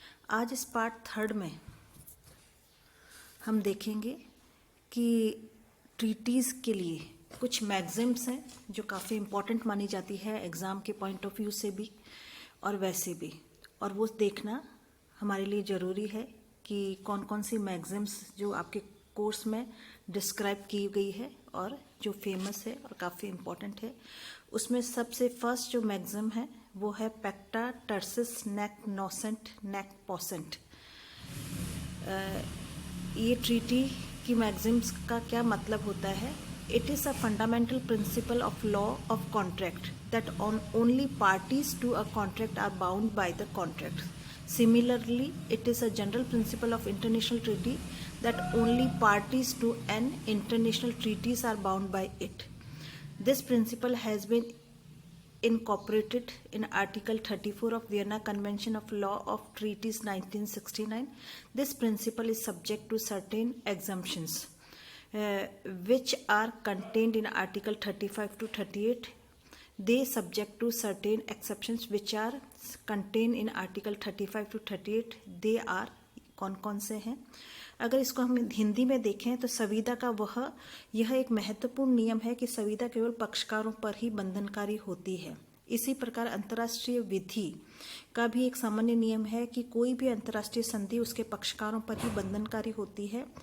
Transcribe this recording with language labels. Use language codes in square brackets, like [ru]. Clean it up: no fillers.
[hi] आज इस part third में हम देखेंगे कि ट्रीटीज़ के लिए कुछ मैगज़िम्स हैं जो काफ़ी इम्पॉर्टेंट मानी जाती है एग्ज़ाम के पॉइंट ऑफ व्यू से भी और वैसे भी, और वो देखना हमारे लिए ज़रूरी है कि कौन कौन सी मैगज़िम्स जो आपके कोर्स में डिस्क्राइब की गई है और जो फेमस है और काफ़ी इम्पॉर्टेंट है। उसमें सबसे फर्स्ट जो मैगज़िम है वो है पैक्टा टर्सिस नेक नोसेंट नेक पोसेंट। ये ट्रीटी की मैगज़िम्स का क्या मतलब होता है? [en] It is a fundamental principle of law of contract that only parties to a contract are bound by the contract. Similarly, it is a general principle of international treaty that only parties to an international treaties are bound by it. This principle has been incorporated in Article 34 of Vienna Convention of Law of Treaties 1969. This principle is subject to certain exemptions. Which are contained in Article 35 to 38. They subject to certain exceptions which are contained in Article 35 to 38. They are [hi] कौन कौन से हैं? अगर इसको हम हिंदी में देखें तो संविदा का यह एक महत्वपूर्ण नियम है कि संविदा केवल पक्षकारों पर ही बंधनकारी होती है। इसी प्रकार अंतर्राष्ट्रीय विधि का भी एक सामान्य नियम है कि कोई भी अंतर्राष्ट्रीय संधि उसके पक्षकारों पर ही बंधनकारी होती है।